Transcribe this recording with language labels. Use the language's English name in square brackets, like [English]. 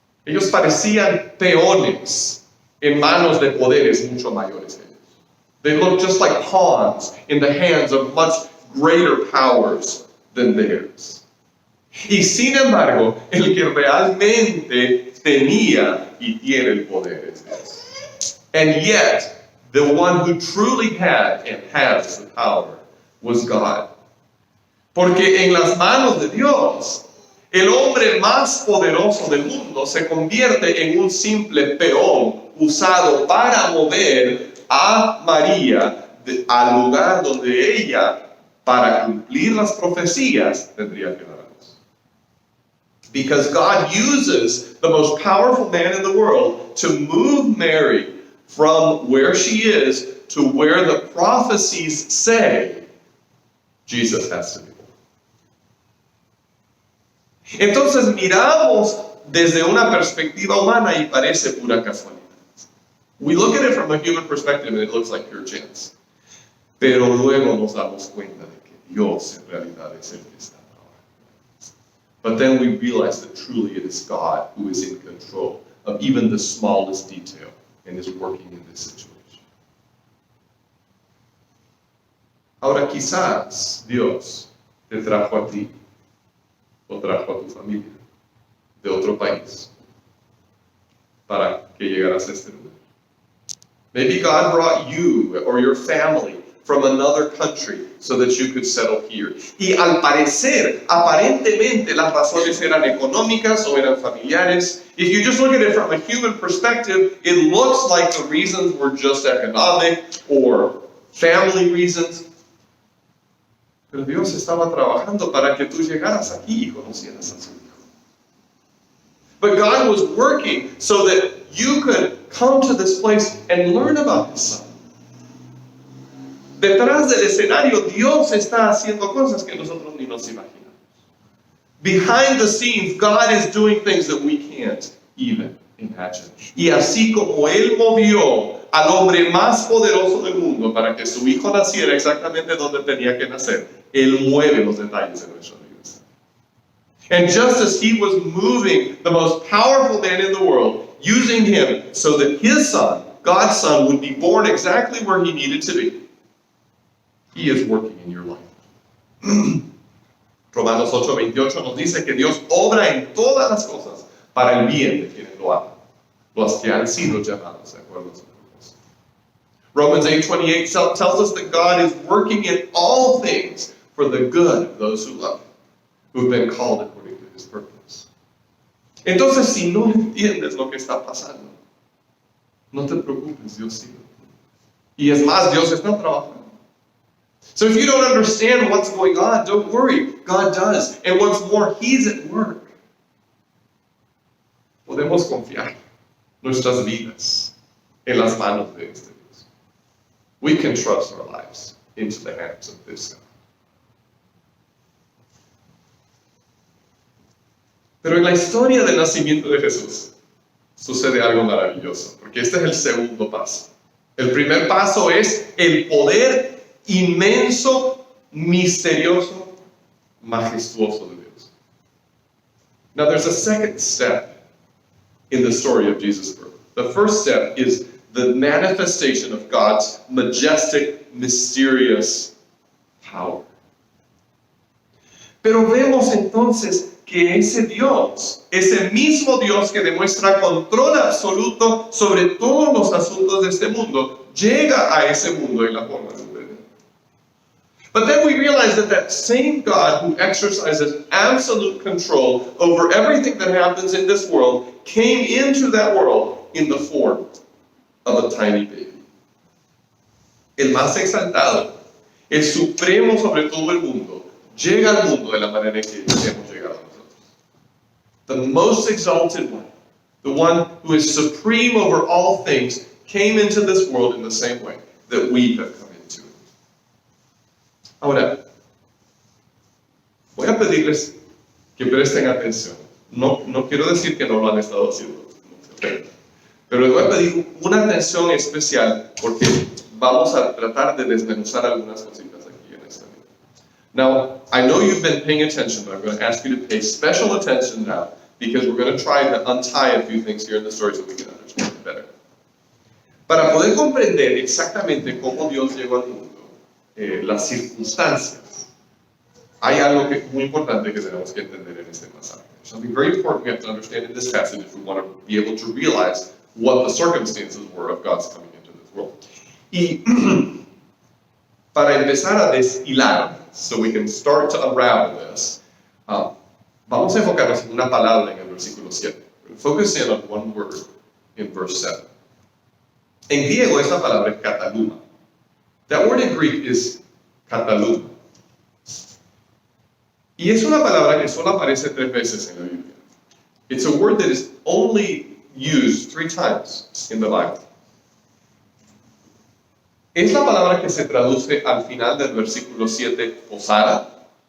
[Spanish] Ellos parecían peones en manos de poderes mucho mayores que ellos. [English] They looked just like pawns in the hands of much greater powers than theirs. [Spanish] Y sin embargo, el que realmente tenía y tiene el poder es Dios. [English] And yet, the one who truly had and has the power was God. [Spanish] Porque en las manos de Dios, el hombre más poderoso del mundo se convierte en un simple peón usado para mover a María al lugar donde ella, para cumplir las profecías, tendría que darnos. [English] Because God uses the most powerful man in the world to move Mary from where she is to where the prophecies say Jesus has to be. [Spanish] Entonces miramos desde una perspectiva humana y parece pura casualidad. [English] We look at it from a human perspective and it looks like pure chance. [Spanish] Pero luego nos damos cuenta de que Dios en realidad es el que está trabajando. [English] But then we realize that truly it is God who is in control of even the smallest detail and is working in this situation. [Spanish] Ahora quizás Dios te trajo a ti o trajo a tu familia de otro país para que llegaras a este lugar. [English] Maybe God brought you or your family from another country so that you could settle here. [Spanish] Y al parecer, aparentemente, las razones eran económicas o eran familiares. [English] If you just look at it from a human perspective, it looks like the reasons were just economic or family reasons. [Spanish] Pero Dios estaba trabajando para que tú llegaras aquí y conocieras a su Hijo. [English] But God was working so that you could come to this place and learn about His Son. [Spanish] Detrás del escenario, Dios está haciendo cosas que nosotros ni nos imaginamos. [English] Behind the scenes, God is doing things that we can't even imagine. [Spanish] Y así como Él movió al hombre más poderoso del mundo para que su hijo naciera exactamente donde tenía que nacer, Él mueve los detalles de nuestra vida. [English] And just as He was moving the most powerful man in the world, using him so that His Son, God's Son, would be born exactly where He needed to be, He is working in your life. [Spanish] Romanos 8:28 nos dice que Dios obra en todas las cosas para el bien de quienes lo aman, los que han sido llamados de acuerdo a su propósito. [English] Romans 8:28 tells us that God is working in all things for the good of those who love Him, who have been called according to His purpose. [Spanish] Entonces, si no entiendes lo que está pasando, no te preocupes, Dios sigue. Y es más, Dios está trabajando. [English] So if you don't understand what's going on, don't worry. God does. And what's more, He's at work. [Spanish] Podemos confiar nuestras vidas en las manos de este Dios. [English] We can trust our lives into the hands of this God. [Spanish] Pero en la historia del nacimiento de Jesús sucede algo maravilloso, porque este es el segundo paso. El primer paso es el poder inmenso, misterioso, majestuoso de Dios. [English] Now there's a second step in the story of Jesus' birth. The first step is the manifestation of God's majestic, mysterious power. [Spanish] Pero vemos entonces que ese Dios, ese mismo Dios que demuestra control absoluto sobre todos los asuntos de este mundo, llega a ese mundo en la forma de un bebé. [English] But then we realize that that same God who exercises absolute control over everything that happens in this world came into that world in the form of a tiny baby. [Spanish] El más exaltado, el supremo sobre todo el mundo, llega al mundo de la manera en que hemos llegado nosotros. [English] The most exalted one, the one who is supreme over all things, came into this world in the same way that we have come into it. [Spanish] Ahora, voy a pedirles que presten atención. No quiero decir que no lo han estado haciendo, pero les voy a pedir una atención especial porque vamos a tratar de desmenuzar algunas cositas aquí en esta vida. [English] Now, I know you've been paying attention, but I'm going to ask you to pay special attention now because we're going to try to untie a few things here in the story so we can understand it better. [Spanish] Para poder comprender exactamente cómo Dios llegó al mundo, las circunstancias, hay algo que es muy importante que tenemos que entender en este pasaje. [English] Something very important we have to understand in this passage if we want to be able to realize what the circumstances were of God's coming into this world. [Spanish] Y para empezar a deshilar, [English] so we can start to unravel this, [Spanish] vamos a enfocarnos en una palabra en el versículo 7. [English] Focus in on one word in verse 7. [Spanish] En griego esta palabra es kataluma. [English] That word in Greek is kataluma. [Spanish] Y es una palabra que solo aparece 3 veces en la Biblia. [English] It's a word that is only used 3 times in the Bible. [Spanish] Es la palabra que se traduce al final del versículo 7, posada.